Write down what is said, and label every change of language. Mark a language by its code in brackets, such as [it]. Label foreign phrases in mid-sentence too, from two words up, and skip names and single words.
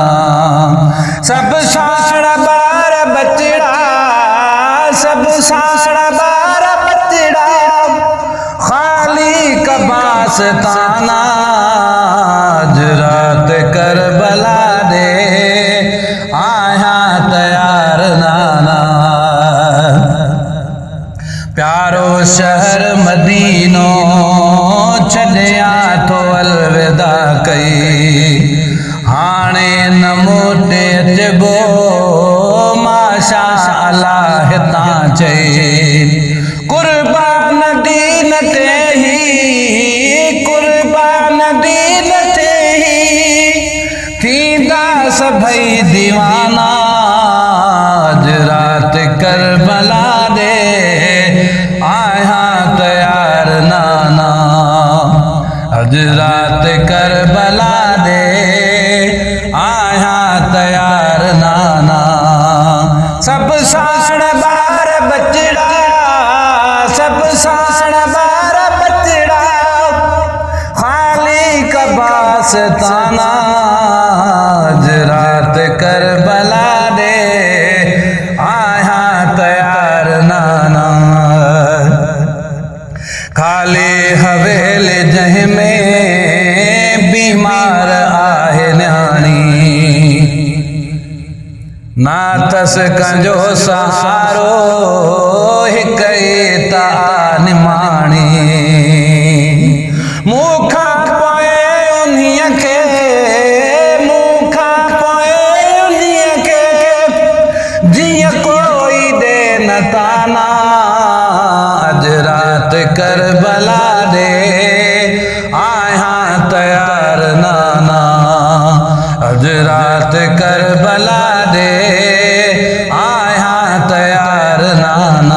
[pa] سب ساڈا بار بچڑا، سب ساڈا بار بچڑا، خالی کباس تانا. اج رات کربلا دے آیا تیار نانا. [sd] प्यारो शहर मदीनो छॾिया थो अलविदा कई। हाणे न मोटे अचबो माशा अल्लाह हितां चई। कुर्बान दीन ते ही, कुर्बान दीन ते ही, थींदा सभई दीवाना। [pa] اج رات کربلا دے آیا تیار نانا. اج رات کربلا دے آیا تیار نانا. سب ساڈا بار بچڑا، سب ساڈا بار بچڑا، خالی کباس تانا. اج رات کربلا دے آیا تیار نانا. [sd] खाली हवेल जह में बीमार आहे न्याणी, नाथस कंजो सहारो हिक तान माणी। मूखा पोए उन्हीअ खे, मूखा पोए उन्हीअ खे, जीअं कोई दे न ताना। [pa] اج رات کربلا دے آیا تیار نانا. اج رات کربلا دے آیا تیار نانا.